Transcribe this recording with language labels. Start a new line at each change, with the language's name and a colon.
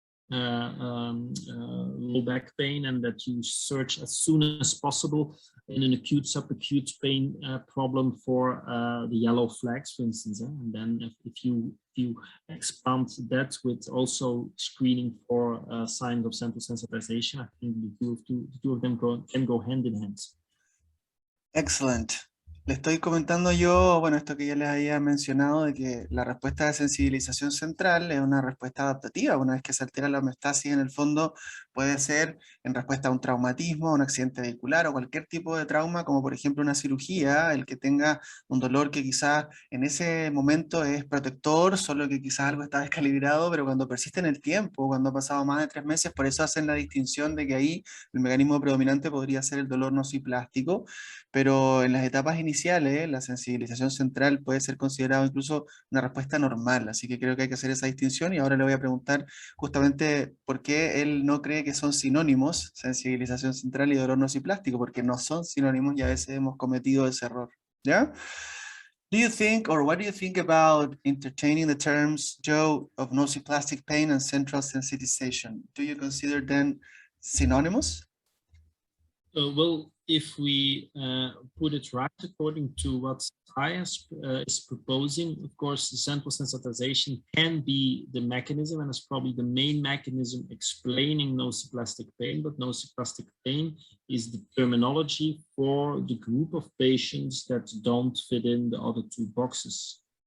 English: low back pain, and that you search as soon as possible in an acute, subacute pain problem for the yellow flags, for instance. And then if you expand that with also screening for signs of central sensitization, I think the two of them can go hand in hand. Excellent.
Spanish: Le estoy comentando yo, bueno, esto que ya les había mencionado, de que la respuesta de sensibilización central es una respuesta adaptativa. Una vez que se altera la homeostasis, en el fondo puede ser en respuesta a un traumatismo, a un accidente vehicular o cualquier tipo de trauma, como por ejemplo una cirugía, el que tenga un dolor que quizás en ese momento es protector, solo que quizás algo está descalibrado, pero cuando persiste en el tiempo, cuando ha pasado más de 3 meses, por eso hacen la distinción de que ahí el mecanismo predominante podría ser el dolor nociplástico, pero en las etapas iniciales la sensibilización central puede ser considerado incluso una respuesta normal, así que creo que hay que hacer esa distinción y ahora le voy a preguntar justamente por qué él no cree que son sinónimos, sensibilización central y dolor nociplástico, porque no son sinónimos y a veces hemos cometido ese error, ¿ya?
English: Do you think, or what do you think about entertaining the terms, Joe, of nociplastic pain and central sensitization? Do you consider them synonymous? Well, if we put it right according to what IAS is proposing, of course, the central sensitization can be the mechanism, and it's probably the main mechanism explaining nociplastic pain, but nociplastic pain is the terminology for the group of patients that don't fit in the other two boxes.